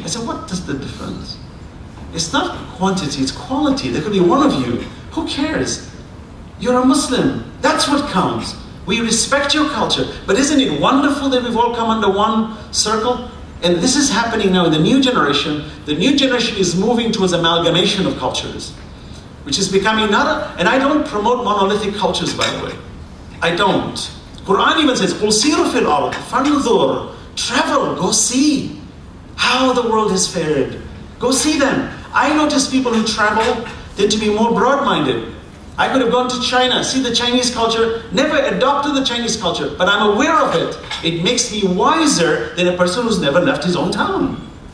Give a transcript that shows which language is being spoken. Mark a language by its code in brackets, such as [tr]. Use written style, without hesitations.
[en] I said, what is the difference? It's not quantity, it's quality. There could be one of you. Who cares? You're a Muslim. That's what counts. We respect your culture. But isn't it wonderful that we've all come under one circle? And this is happening now in the new generation. The new generation is moving towards amalgamation of cultures, which is becoming not a... And I don't promote monolithic cultures, by the way. I don't. [ar] Quran even says, قُلْ سِيرُوا فِي الْأَرْضِ فَانْظُرْ. [en] Travel, go see how the world has fared. Go see them. I notice people who travel tend to be more broad-minded. I could have gone to China, see the Chinese culture, never adopted the Chinese culture, but I'm aware of it. It makes me wiser than a person who's never left his own town.